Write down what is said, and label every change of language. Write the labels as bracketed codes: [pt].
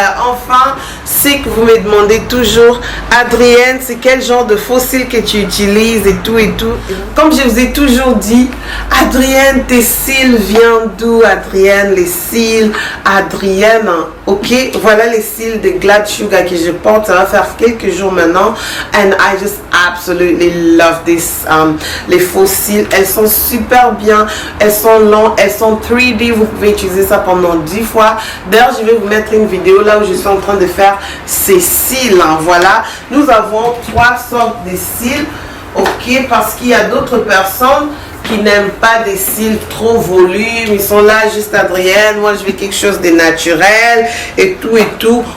[fr] Enfin, c'est que vous me demandez toujours, Adrienne, c'est quel genre de faux cils que tu utilises et tout et tout. Comme je vous ai toujours dit, Adrienne, tes cils viennent d'où? Adrienne, les cils, Adrienne, ok? Voilà les cils de Glad Sugar que je porte, ça va faire quelques jours maintenant. [en] And I just absolutely love this. [fr] Les faux cils, elles sont super bien, elles sont longues, elles sont 3D, vous pouvez utiliser ça pendant 10 fois. D'ailleurs, je vais vous mettre une vidéo là où je suis en train de faire ces cils. Voilà, nous avons 3 sortes de cils, ok, parce qu'il y a d'autres personnes qui n'aiment pas des cils trop volumes, ils sont là juste Adrienne, moi je veux quelque chose de naturel et tout et tout.